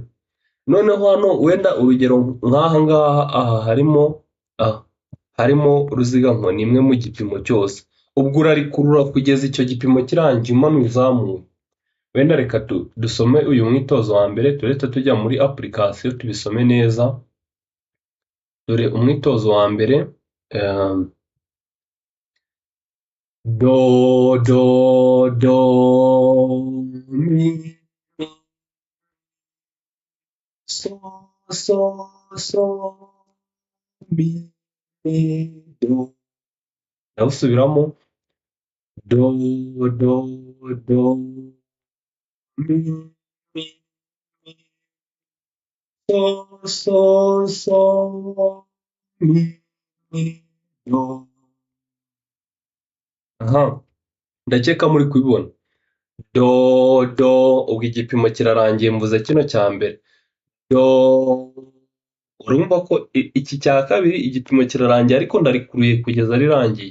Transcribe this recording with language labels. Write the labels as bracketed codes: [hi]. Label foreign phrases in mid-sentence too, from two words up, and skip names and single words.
[rw] Noneho hano wenda urugero nk'aha ngaha, aha harimo ruzigankoni imwe mu gipimo cyose, ubwo urarikurura kugeza icyo gipimo kirangiye umanuye uzamuye. Wenda reka dusome uyu mwitozo wa mbere, turetse tujya muri application tubisome neza. Dore umwitozo wa mbere, do do do mi so so so mi do. Ndabusubiramo, do do do mi so so so mi do. Aha, ndakeka muri kubibona, do do, ubwo igipimo kirarangiye, mvuze kino cya mbere, do. Urumva ko iki cya kabiri igipimo kirarangiye, ariko ndarikuruye kugeza rirangiye.